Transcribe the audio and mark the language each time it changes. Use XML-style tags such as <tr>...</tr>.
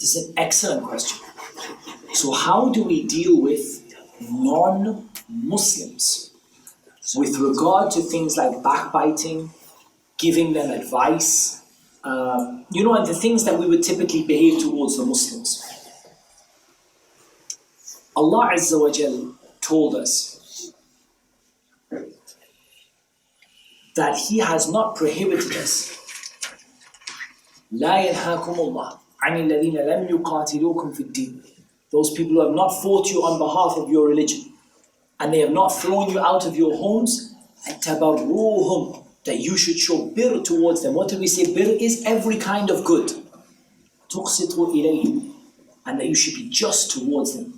<en>This is an excellent question. So how do we deal with non-Muslims with regard to things like backbiting, giving them advice, and the things that we would typically behave towards the Muslims? Allah Azza wa Jal told us that He has not prohibited us.</en> <ar>لا ينهاكم الله عن الذين لم يقاتلوكم في الدين.</ar> <en>Those people who have not fought you on behalf of your religion, and they have not thrown you out of your homes, and تبروهم, that you should show bir towards them. What do we say? Bir is every kind of good.</en> <ar>تقسطوا إليهم,</ar> <en>and that you should be just towards them.</en>